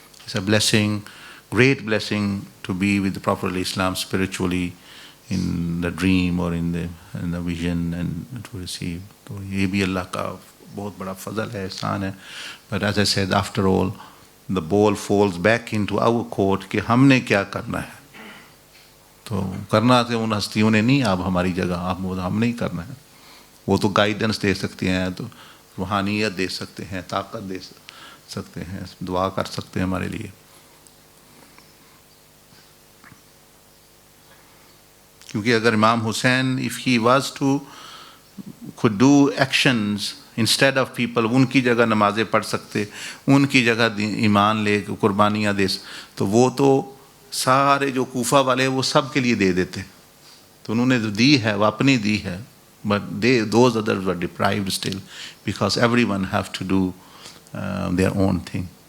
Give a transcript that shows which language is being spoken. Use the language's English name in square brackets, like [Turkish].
[English] It's a blessing, great blessing to be with the Prophet Islam spiritually in the dream or in the vision and to receive. So [Hindi] ye bhi Allah ka bahut bada fazal hai, ihsan hai. [English] But as I said, after all, the ball falls back into our court [Hindi] कि हमने क्या करना है. तो करना तो उन हस्तियों ने नहीं, आप हमारी जगह, आप हमने ही करना है. वो तो गाइडेंस दे सकते हैं, तो रूहानियत दे सकते हैं, ताकत दे सकते हैं, दुआ कर सकते हैं हमारे लिए. क्योंकि अगर इमाम Hussain, [English] if he was to could do actions instead of people, [Hindi] उनकी जगह नमाजें पढ़ सकते, उनकी जगह ईमान ले कुर्बानियाँ दे, तो वो तो सारे जो कूफा वाले वो सब के लिए दे देते. तो उन्होंने जो दी है [English] वो अपनी दी है, but those others were deprived still, because everyone have to do their own thing.